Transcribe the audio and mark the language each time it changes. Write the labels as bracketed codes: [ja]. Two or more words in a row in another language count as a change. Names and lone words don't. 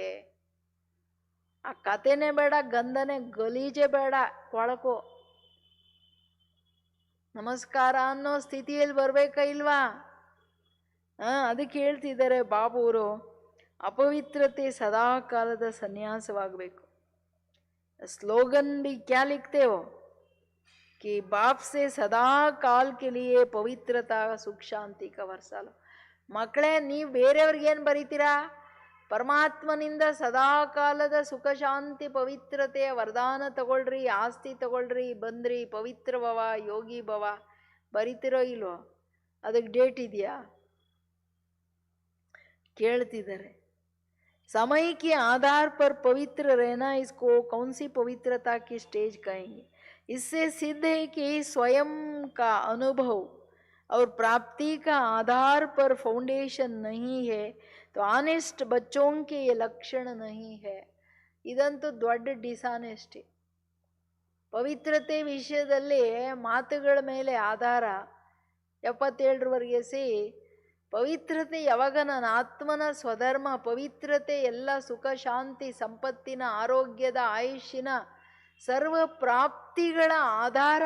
[kn] ಆ ಕತೆನೇ ಬೇಡ, ಗಂಧನೆ ಗಲೀಜೆ ಬೇಡ, ಕೊಳಕು ನಮಸ್ಕಾರ ಅನ್ನೋ ಸ್ಥಿತಿಯಲ್ಲಿ ಬರ್ಬೇಕಾ ಇಲ್ವಾ? ಅದಕ್ಕೆ ಹೇಳ್ತಿದ್ದಾರೆ ಬಾಬುವರು, ಅಪವಿತ್ರತೆ ಸದಾ ಕಾಲದ ಸನ್ಯಾಸವಾಗಬೇಕು. [hi] स्लोगन भी क्या लिखते हो कि बाप से सदा काल के लिए पवित्रता सुख शांति का वर्षा लो. [kn] ಮಕ್ಕಳೇ, ನೀವು ಬೇರೆಯವ್ರಿಗೇನು ಬರೀತೀರಾ? ಪರಮಾತ್ಮನಿಂದ ಸದಾ ಕಾಲದ ಸುಖ ಶಾಂತಿ ಪವಿತ್ರತೆಯ ವರದಾನ ತಗೊಳ್ರಿ, ಆಸ್ತಿ ತಗೊಳ್ರಿ, ಬಂದ್ರಿ, ಪವಿತ್ರ ಭವ, ಯೋಗಿ ಭವ ಬರಿತಿರೋ ಇಲ್ವೋ? ಅದಕ್ಕೆ ಡೇಟ್ ಇದೆಯಾ? ಕೇಳ್ತಿದ್ದಾರೆ. [hi] समय के आधार पर पवित्र रहना, इसको कौन सी पवित्रता की स्टेज कहेंगे? इससे सिद्ध है कि स्वयं का अनुभव और प्राप्ति का आधार पर फाउंडेशन नहीं है तो ऑनेस्ट बच्चों के ये लक्षण नहीं है. [kn] ಇದಂತೂ ದೊಡ್ಡ ಡಿಸಾನೆಸ್ಟಿ. ಪವಿತ್ರತೆ ವಿಷಯದಲ್ಲಿ ಮಾತುಗಳ ಮೇಲೆ ಆಧಾರ 77ರವರೆಗೆ ಪವಿತ್ರತೆ ಯಾವಾಗ ನನ್ನ ಆತ್ಮನ ಸ್ವಧರ್ಮ, ಪವಿತ್ರತೆ ಎಲ್ಲ ಸುಖ ಶಾಂತಿ ಸಂಪತ್ತಿನ ಆರೋಗ್ಯದ ಆಯುಷ್ಯನ ಸರ್ವ ಪ್ರಾಪ್ತಿಗಳ ಆಧಾರ.